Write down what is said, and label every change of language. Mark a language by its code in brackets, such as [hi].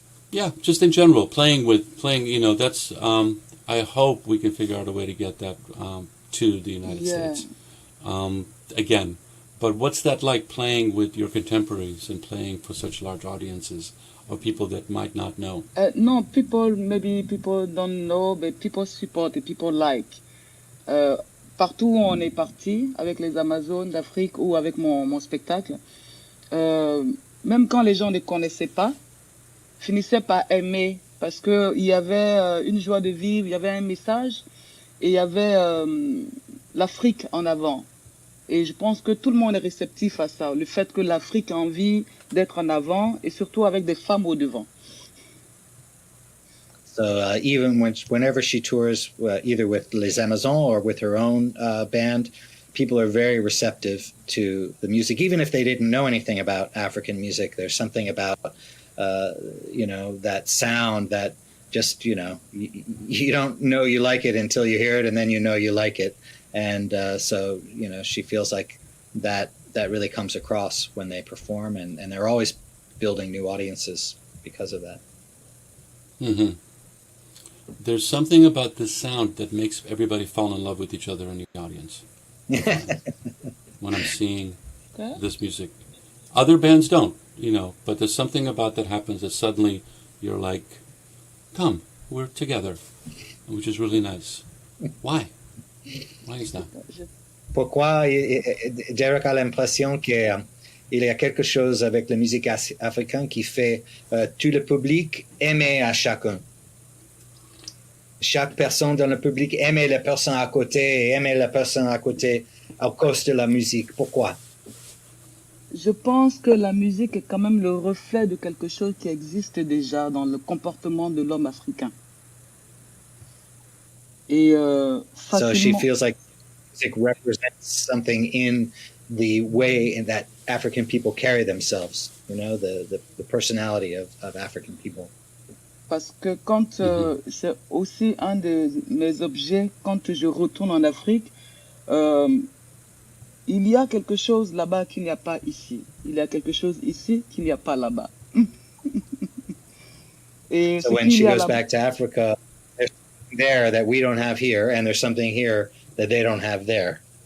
[en] Yeah, just in general, playing. That's. I hope we can figure out a way to get that to the United States. Again, but what's that like, playing with your contemporaries and playing for such large audiences of people that might not know? No, maybe people don't know, but people support et people like. [fr] Partout où on est parti, avec les Amazones d'Afrique ou avec mon spectacle, même quand les gens ne connaissaient pas, finissaient par aimer, parce qu'il y avait une joie de vivre, il y avait un message, et il y avait l'Afrique en avant. Et je pense que tout le monde est réceptif à ça, le fait que l'Afrique a envie d'être en avant, et surtout avec des femmes au devant. [en] So even whenever she tours, either with Les Amazons or with her own band, people are very receptive to the music, even if they didn't know anything about African music. There's something about, that sound that just, you don't know you like it until you hear it, and then you know you like it. And so, she feels like that really comes across when they perform, and they're always building new audiences because of that. Mm-hmm. There's something about this sound that makes everybody fall in love with each other in the audience. When I'm seeing this music. Other bands don't, but there's something about that happens that suddenly you're like, come, we're together, which is really nice. Why? Why is that? [fr] Pourquoi Derek a l'impression qu'il y a quelque chose avec la musique africaine qui fait tout le public aimer à chacun. Chaque personne dans le public aimait la personne à côté et aimait la personne à côté à cause de la musique. Pourquoi? Je pense que la musique est quand même le reflet de quelque chose qui existe déjà dans le comportement de l'homme africain. Et [en] So she feels like music represents something in the way that African people carry themselves, the personality of African people. [fr] Parce que quand c'est aussi un de mes objets, quand je retourne en Afrique, il y a quelque chose là-bas qu'il n'y a pas ici. Il y a quelque chose ici qu'il n'y a pas là-bas. Et [en] so when she goes back to Africa, there's something there that we don't have here, and there's something here that they don't have there.